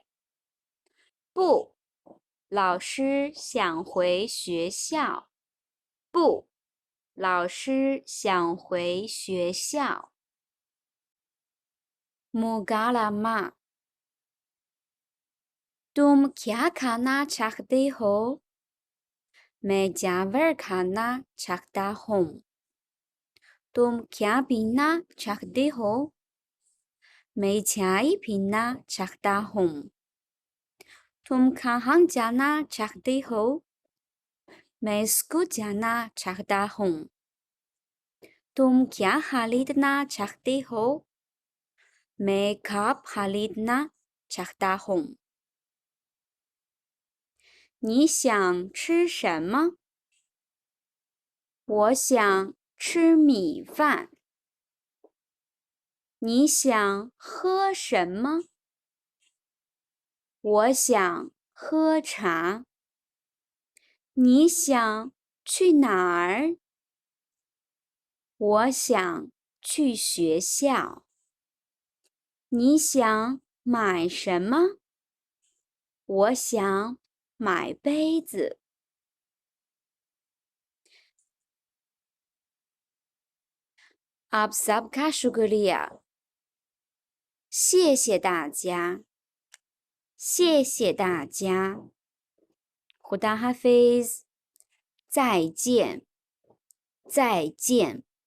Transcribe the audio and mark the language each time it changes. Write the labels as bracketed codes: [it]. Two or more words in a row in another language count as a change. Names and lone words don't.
[zh] 不，老师想回学校。不，老师想回学校。 [hi] मुगालामा तुम क्या खाना चाहते हो? मैं चावल खाना चाहता हूँ। तुम क्या पीना चाहते हो? मैं चाय पीना चाहता हूँ। तुम कहाँ जाना चाहते हो? मैं स्कूल जाना चाहता हूँ। तुम क्या खरीदना चाहते हो? मैं कप खरीदना चाहता हूँ。 [zh] 你想吃什么？我想吃米饭。你想喝什么？我想喝茶。你想去哪儿？我想去学校。你想买什么？我想买杯子。 [hi] आप सबका शुक्रिया。 [zh] 谢谢大家，谢谢大家。 [hi] खुदा हाफिज， [zh] 再见，再见。